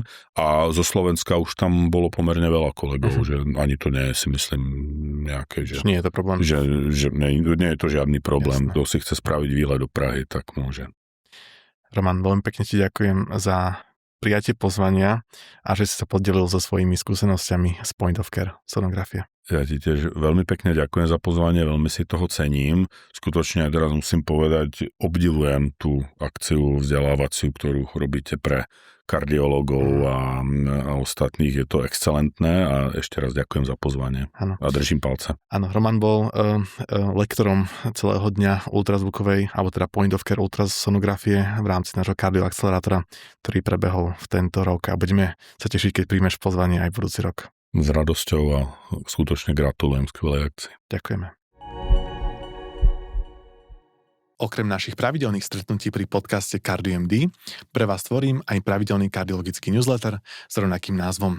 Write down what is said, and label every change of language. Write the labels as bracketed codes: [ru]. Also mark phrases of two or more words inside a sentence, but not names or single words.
[sk] A zo Slovenska už tam bolo pomerne veľa kolegov, že ani to nie je, si myslím, nejaké, že nie je to problém. Že nie je to žiadny problém. Jasné. Kto si chce spraviť výlet do Prahy, tak môže. Roman, veľmi pekne ti ďakujem za prijatie pozvania a že si sa podelil so svojimi skúsenosťami z [en] point of care [sk] sonografie. Ja ti tiež veľmi pekne ďakujem za pozvanie, veľmi si toho cením. Skutočne aj teraz musím povedať, obdivujem tú akciu vzdelávaciu, ktorú robíte pre kardiológov a ostatných. Je to excelentné a ešte raz ďakujem za pozvanie. Ano. A držím palce. Áno, Roman bol lektorom celého dňa ultrazvukovej, alebo teda [en] point of care [sk] ultrasonografie v rámci nášho kardioakcelerátora, ktorý prebehol v tento rok a budeme sa tešiť, keď príjmeš pozvanie aj budúci rok. S radosťou a skutočne gratulujem skvelej akcii. Ďakujeme. Okrem našich pravidelných stretnutí pri podcaste CardioMD pre vás tvorím aj pravidelný kardiologický newsletter s rovnakým názvom.